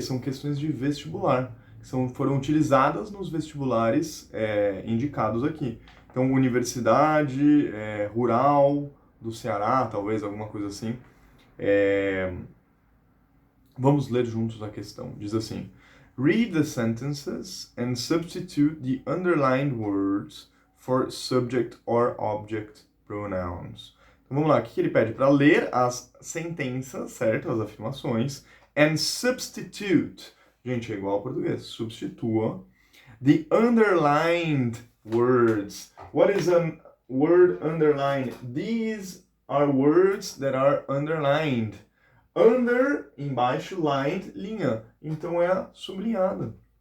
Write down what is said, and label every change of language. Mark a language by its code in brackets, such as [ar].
[pt] São questões de vestibular, que foram utilizadas nos vestibulares indicados aqui. Então, Universidade Rural do Ceará, talvez, alguma coisa assim. Vamos ler juntos a questão. Diz assim: [en] Read the sentences and substitute the underlined words for subject or object pronouns. [pt] Então vamos lá, o que ele pede? Para ler as sentenças, certo? As afirmações, [en] and substitute. [pt] Gente, é igual ao português. Substitua [en] the underlined words. What is a word underlined? These are words that are underlined. [pt] Under, embaixo, lined, linha. Então é sublinhada.